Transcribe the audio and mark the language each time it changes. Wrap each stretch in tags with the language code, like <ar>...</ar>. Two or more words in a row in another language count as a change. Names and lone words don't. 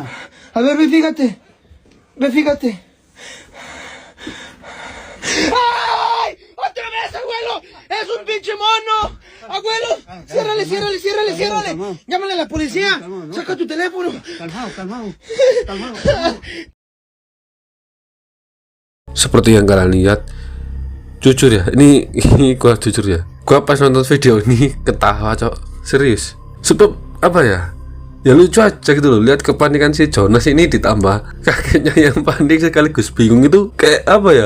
<es>A ver, ve, fíjate. ¡Ay! ¡Otra vez, abuelo! ¡Es un pinche mono! ¡Abuelo! ¡Ciérrale! ¡Llámale a la policía! ¡Saca tu teléfono! Calmado.</es> <id>Seperti yang kalian lihat, jujur ya, ini gua jujur ya, gua pas nonton video ini ketawa cok, serius. Sebab apa ya? Ya lucu aja gitu loh, lihat kepanikan si Jonas ini ditambah kakeknya yang panik sekaligus bingung, itu kayak apa ya?</id>